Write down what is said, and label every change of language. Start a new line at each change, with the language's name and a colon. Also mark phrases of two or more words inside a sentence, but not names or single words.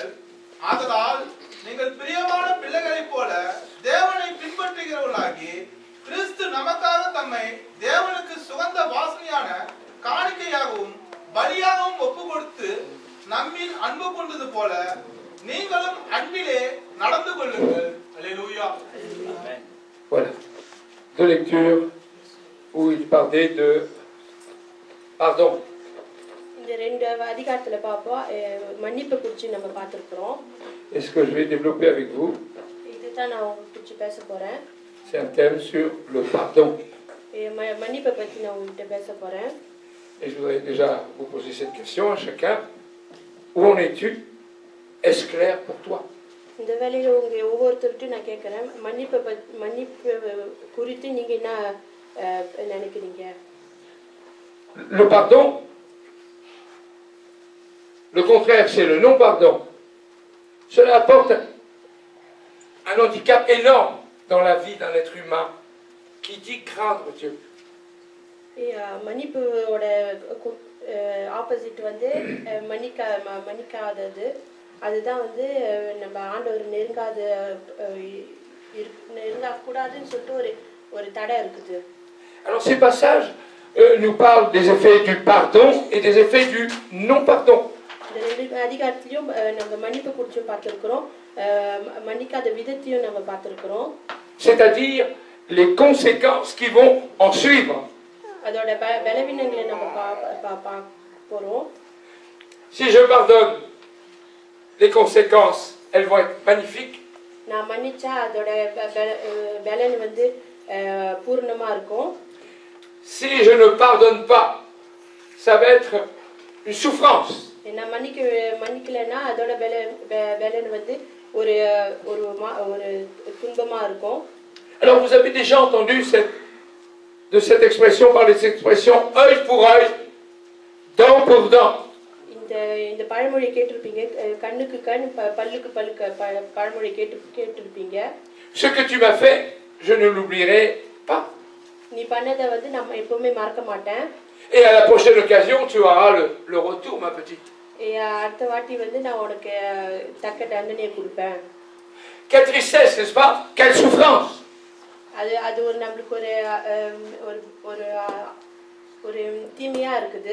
Tamil: ஆதலால் நீங்கள் பிரியமான பிள்ளைகளைப் போல தேவனை பின்பற்றுகிறவர்களாகி கிறிஸ்து நமக்காக தம்மை தேவனுக்கு சுகந்த வாசனையான காணிக்கையாகவும் பலியாகவும் ஒப்பு கொடுத்து நம்மில் அன்பு கொண்டது போல நீங்களும் அன்பிலே நடந்து கொள்ளுங்கள். அல்லேலூயா.
French: Voilà. Deux lectures où il parlait de pardon.
Tamil: இந்த ரெண்டு அதிகாரத்துல பாப்போம் மன்னிப்பு குறித்து நம்ம பார்த்திருக்கிறோம்.
French: Et ce que je vais développer avec vous,
Tamil: இதுதான் நான் குறித்து பேச போறேன்.
French: c'est un thème sur le pardon.
Tamil: மன்னிப்பை பத்தி நான் உங்ககிட்ட பேச போறேன்.
French: Et je voudrais déjà vous poser cette question à chacun. Où en es-tu? Est-ce clair pour toi?
Tamil: இந்த வேளையில உங்க ஒவ்வொருத்தருக்கும் நான் கேட்கிறேன், மன்னிப்பு குறித்து நீங்க என்ன நினைக்கிறீங்க?
French: Le pardon, le contraire, c'est le non-pardon. Cela apporte un handicap énorme dans la vie d'un être humain qui dit craindre Dieu.
Tamil: மன்னிப்போட ஆப்போசிட் வந்து மன்னிக்காதது. அதுதான் வந்து நம்ம ஆண்டவர் நெருங்கக்கூடாதுன்னு சொல்லிட்டு ஒரு தடை இருக்குது.
French: Alors ces passages nous parlent des effets du pardon et des effets du non-pardon.
Tamil: இந்த ரெண்டு அதிகாரத்திலையும் நம்ம மன்னிப்பு குறிச்சும் பார்த்திருக்கிறோம், மன்னிக்காத விதத்தையும் நம்ம பார்த்திருக்கிறோம்.
French: C'est-à-dire les conséquences qui vont en suivre.
Tamil: அதோட பலவீனங்களை நம்ம பார்க்க போறோம்.
French: Si je pardonne, les conséquences, elles vont être magnifiques.
Tamil: நான் மன்னிச்சா அதோட பலன் வந்து பூர்ணமா இருக்கும்.
French: Si je ne pardonne pas, ça va être une souffrance.
Tamil: நான் மன்னிக்கலைன்னா அதோட பலன் வந்து ஒரு துன்பமா இருக்கும்.
French: Alors vous avez déjà entendu de cette expression, parler de cette expression œil pour œil, dent pour dent.
Tamil: இந்த பழமொழி கேட்டிருப்பீங்க, கண்ணுக்கு கண் பல்லுக்கு பழமொழி கேட்டிருப்பீங்க.
French: Ce que tu m'as fait, je ne l'oublierai pas.
Tamil: நீ பண்ணதை வந்து நம்ம எப்பவுமே மறக்க மாட்டேன்.
French: Et à la prochaine occasion, tu auras le retour, ma petite.
Tamil: அடுத்த வாட்டி வந்து நான் உனக்கு தக்க தண்டனையை கொடுப்பேன்.
French: Quelle tristesse, n'est-ce pas? Quelle souffrance!
Tamil: அது ஒரு நம்மளுக்கு ஒரு தீமையா இருக்குது.